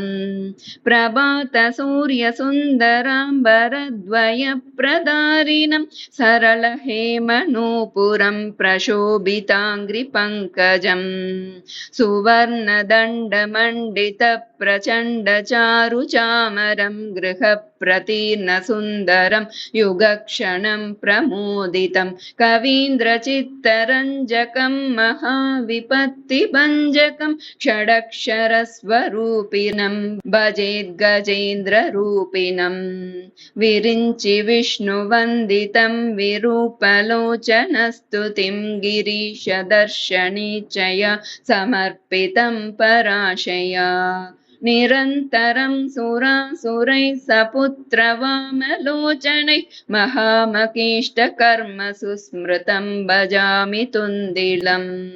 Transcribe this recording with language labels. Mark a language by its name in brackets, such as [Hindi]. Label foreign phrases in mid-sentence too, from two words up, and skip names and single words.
[Sanskrit] प्रभात सूर्य सुन्दराम्बरद्वय प्रधारिणम् सरल हेमनूप पुरम् प्रशोभिताङ्घ्रि पङ्कजम् सुवर्ण दण्ड मण्डित प्रचण्ड चारु चामरम् गृह प्रतीर्ण सुन्दरम् युगक्षणम् प्रमोदितम् कवीन्द्र चित्तरञ्जकम् महाविपत्ति भञ्जकम् षडक्षरस्वरूपिणम् भजेत् गजेन्द्र रूपिणम् विरिञ्चि विष्णु वन्दितम् विरूपलोचन स्तुतिं गिरीश दर्शनीचया समर्पितं पराशया निरन्तरं सुरासुरैः सपुत्रवामलोचनैः महामकीष्टकर्मसु स्मृतं भजामि तुन्दिलम्